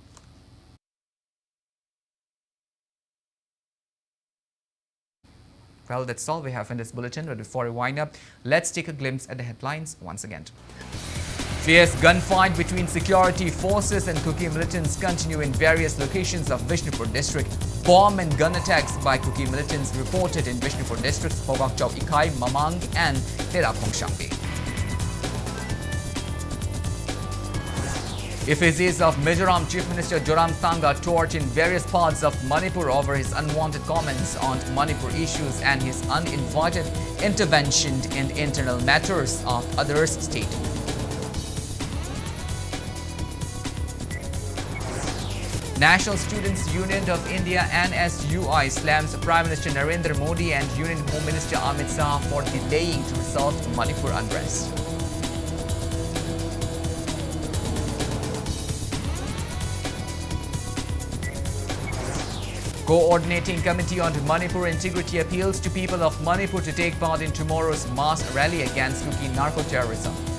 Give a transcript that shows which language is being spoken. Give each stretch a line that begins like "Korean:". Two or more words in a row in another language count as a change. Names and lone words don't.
English: Well, that's all we have in this bulletin. But before we wind up, let's take a glimpse at the headlines once again. Fierce gunfight between security forces and Kuki militants continue in various locations of Vishnupur district. Bomb and gun attacks by Kuki militants reported in Vishnupur districts, Phogakchau Ikai, Mamang and Tera Khongsangbi. Effigies of Mizoram Chief Minister Zoramthanga torch in various parts of Manipur over his unwanted comments on Manipur issues and his uninvited intervention in internal matters of others' state. National Students Union of India NSUI slams Prime Minister Narendra Modi and Union Home Minister Amit Shah for delaying to resolve Manipur unrest. Coordinating Committee on Manipur Integrity appeals to people of Manipur to take part in tomorrow's mass rally against Kuki narco-terrorism.